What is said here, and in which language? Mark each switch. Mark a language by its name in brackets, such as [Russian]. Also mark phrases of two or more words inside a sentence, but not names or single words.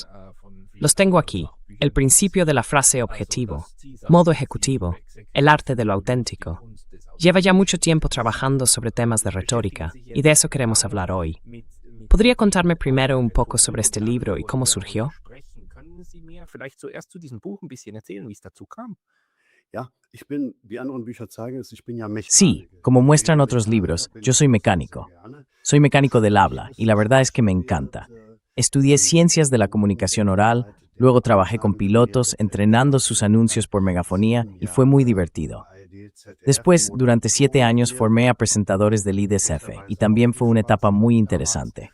[Spanish] Los tengo aquí. El principio de la frase objetivo, modo ejecutivo, el arte de lo auténtico. Lleva ya mucho tiempo trabajando sobre temas de retórica, y de eso queremos hablar hoy. ¿Podría contarme primero un poco sobre este libro y cómo surgió? [German] Können Sie mir vielleicht zuerst zu diesem Buch ein bisschen erzählen, wie es dazu kam? Ja, ich bin, wie andere Bücher zeigen, ich bin ja Mechaniker. [Spanish] Sí, como muestran otros libros, yo soy mecánico. Soy mecánico del habla y la verdad es que me encanta. Estudié ciencias de la comunicación oral, luego trabajé con pilotos entrenando sus anuncios por megafonía y fue muy divertido. Después, durante 7 años formé a presentadores del IDSF y también fue una etapa muy interesante.